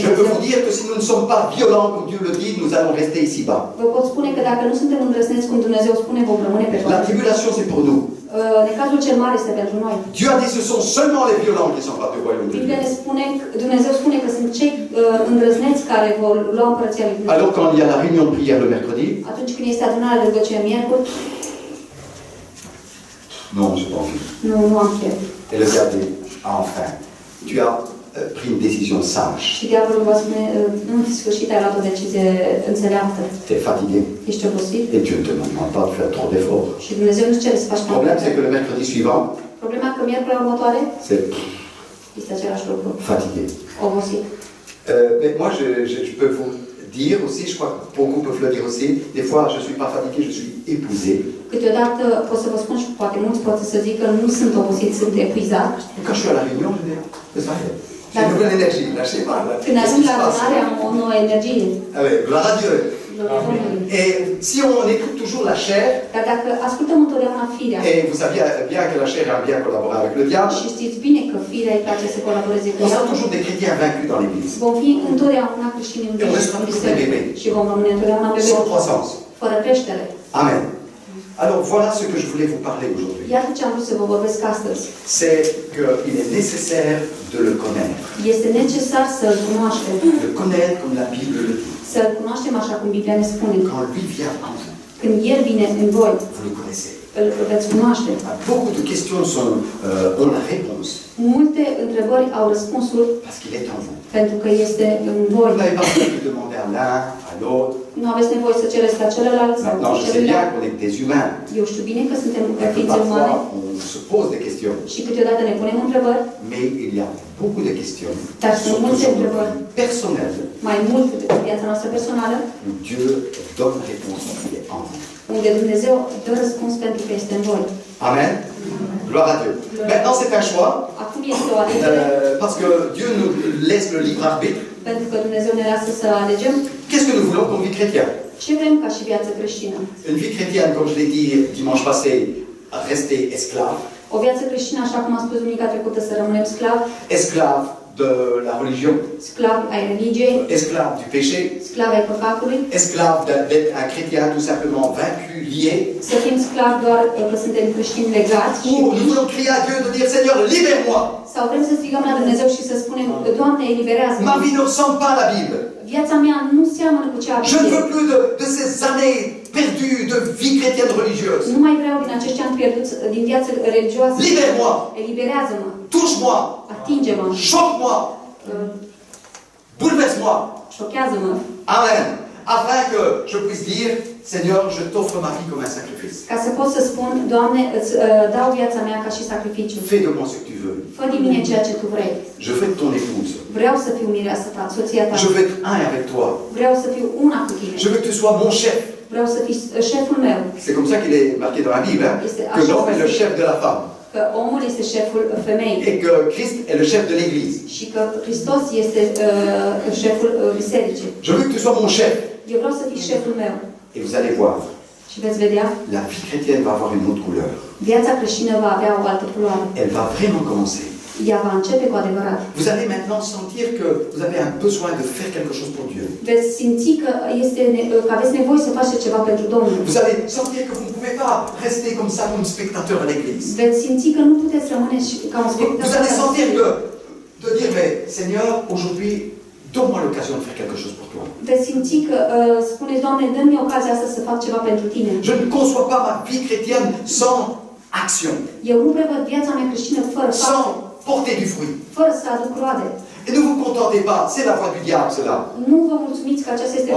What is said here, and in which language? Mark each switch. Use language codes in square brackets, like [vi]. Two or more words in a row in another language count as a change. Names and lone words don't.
[fr] Je peux [ro] Dumnezeu. [fr] vous dire que si nous ne sommes pas violents comme Dieu le dit, nous allons rester ici-bas. [ro] Vă pot spune că dacă nu suntem îndrăzneți cum Dumnezeu spune, vom rămâne pe [fr] La [ro] pământ. [fr] tribulation, c'est pour nous. [ro] Necazul cel mare este pentru noi. [fr] Dieu a dit que ce sont seulement les violents qui s'emparent du royaume de [ro] Biblia [fr] Dieu. [ro] ne spune, Dumnezeu spune că sunt cei îndrăzneți care vor lua împărăția lui Dumnezeu. [fr] Alors quand il y a la réunion de prière le mercredi, [ro] Atunci când este adunarea de rugăciune miercuri, [fr] Non, j'ai pas envie. [ro] Nu am chef. [fr] Et le diable dit, enfin, tu as pris une décision sage. [ro] Și diavolul va spune, în sfârșit ai luat o decizie înțeleaptă. [fr] Tu es fatigué. [ro] Ești obosit [fr] Et Dieu ne te demande pas de faire trop d'efforts. [ro] și Dumnezeu nu cere să faci [fr] Le [ro] mai [fr] problème, [ro] multe. [fr] c'est que le mercredi suivant, [ro] Problema că miercurea următoare [fr] c'est [ro] este același lucru. [fr] fatigué. [ro] Obosit. [fr] Mais moi, je peux vous dire aussi, je crois que beaucoup peuvent le dire aussi, des fois, je ne suis pas fatigué, je suis épuisé. [ro] Câteodată pot să vă spun și poate mulți pot să zic că nu sunt obosit, sunt epuizat. [fr] Quand je suis à la réunion, je dis, c'est ça, j'ai une nouvelle énergie, là, je sais pas. Là, [ro] Când [fr] qu'est-ce [ro] ajung [fr] qui [ro] la [fr] se passe? [ro] adunare am o nouă energie. [fr] Allez, gloire à Dieu. [ro] Gloria Domnului. [fr] Et si on écoute toujours la chair, [ro] Dar dacă ascultăm întotdeauna firea, [fr] et vous savez bien que la chair aime bien collaborer avec le diable, [ro] și știți bine că firea îi place să colaboreze cu [fr] on sera [ro] diavolul, [fr] toujours des chrétiens vaincus dans l'église, [ro] vom fi întotdeauna creștini învinși în biserică și vom rămâne întotdeauna [fr] sans [ro] bebeți, [fr] croissance. [ro] fără creștere. [fr] Amen. Alors voilà ce que je voulais vous parler aujourd'hui. [ro] Iată ce am vrut să vă vorbesc astăzi. [fr] C'est qu'il est nécessaire de le connaître. [ro] Este necesar să-L cunoaștem. [fr] Le connaître comme la Bible le dit. [ro] Să-L cunoaștem așa cum Biblia ne spune. [fr] Quand lui vient en vous, [ro] Când El vine în voi, [fr] vous le connaissez. [ro] îl veți cunoaște. [fr] Beaucoup de questions ont la réponse [ro] Multe întrebări au răspunsul [fr] parce qu'il est en vous. [ro] pentru că este în [fr] Vous [ro] voi. [fr] n'avez pas besoin de demander à l'un, à l'autre. [ro] Nu aveți nevoie să cereți la celălalt sau [fr] Maintenant, je sais bien [ro] celuilalt. [fr] qu'on est des humains. [ro] Eu știu bine că suntem [fr] Et que [ro] ființe umane [fr] parfois, on se pose des questions. [ro] și câteodată ne punem întrebări, [fr] Mais il y a beaucoup de questions, [ro] Dar sunt [fr] surtout [ro] multe [fr] sur nos [ro] întrebări. [fr] vies personnelles, [ro] mai mult decât în viața noastră personală, [fr] où Dieu donne réponse parce qu'il est en vous. [ro] unde Dumnezeu dă răspuns pentru că este în voi. [fr] Amen. Gloire à Dieu. Maintenant, c'est un choix, [ro] Acum este o alegere, [fr] parce que Dieu nous laisse le libre arbitre. [ro] pentru că Dumnezeu ne lasă să alegem [fr] Qu'est-ce que nous voulons comme vie chrétienne? [ro] ce vrem ca și viață creștină. [fr] Une vie chrétienne, comme je l'ai dit dimanche passé, rester esclave. [ro] O viață creștină, așa cum am spus duminica trecută, să rămânem sclavi, [fr] Esclave de la religion, [ro] sclavi ai religiei, [fr] esclave du péché, [ro] sclavi ai păcatului, [fr] esclave d'être un chrétien tout simplement vaincu, lié. [ro] să fim sclavi doar că suntem creștini legați și [fr] Ou nous voulons crier à Dieu de dire Seigneur, libère-moi. [ro] sau vrem să strigăm la Dumnezeu și să spunem, Doamne, eliberează-mă. [fr] Ma vie ne ressemble pas à la Bible. [ro] Viața mea nu seamănă cu cea a [fr] Je ne [ro] Bibliei. [fr] veux plus de ces années perdues de vie chrétienne religieuse. [ro] Nu mai vreau din acești ani pierduți din viață religioasă. [fr] Libère-moi, [ro] Eliberează-mă, [fr] touche-moi, [ro] atinge-mă, [fr] choque-moi, bouleverse-moi. [ro] șochează-mă, [fr] Amen. Afin que je puisse dire, Seigneur, je t'offre ma vie comme un sacrifice. [ro] ca să pot să spun, Doamne, îți dau viața mea ca și sacrificiu. [fr] Fais de moi ce que tu veux. [ro] Fă din mine ceea ce Tu vrei. [fr] Je veux être ton épouse. [ro] Vreau să fiu mireasa ta, soția ta. [fr] Je veux être un avec toi. [ro] Vreau să fiu una cu tine. [fr] Je veux que tu sois mon chef. [ro] Vreau să fii șeful meu. [fr] C'est comme ça qu'il est marqué dans la Bible, hein, que l'homme est le chef de la femme. [ro] Că omul este șeful femeii. [fr] Et que Christ est le chef de l'Église. [ro] Și că Hristos este șeful bisericii. [fr] Je veux que tu sois mon chef. [ro] Eu vreau să fii șeful meu. [fr] Et vous allez voir, [ro] Și veți vedea, [fr] la vie chrétienne va avoir une autre couleur. [ro] viața creștină va avea o altă culoare. [fr] Elle va vraiment commencer. [ro] Ea va începe cu adevărat. [fr] Vous allez maintenant sentir que vous avez un besoin de faire quelque chose pour Dieu. [ro] Veți simți că, că aveți nevoie să faceți ceva pentru Domnul. [fr] Vous allez sentir que vous ne pouvez pas rester comme ça, comme spectateur à l'église. [ro] Veți simți că nu puteți rămâne ca un [fr] Vous [ro] spectator. [fr] allez sentir de dire, mais Seigneur, aujourd'hui, donne-moi l'occasion de faire quelque chose pour toi. [ro] Veți simți că spuneți, Doamne, dă-mi ocazia asta să fac ceva pentru Tine. [fr] Je ne conçois pas ma vie chrétienne sans action, [ro] Eu nu prevăd viața mea creștină fără fapte, [fr] sans porter du fruit. [ro] fără să aduc roade. [fr] Et ne vous contentez pas, c'est la voie du diable, cela. [ro] Nu vă mulțumiți că aceasta este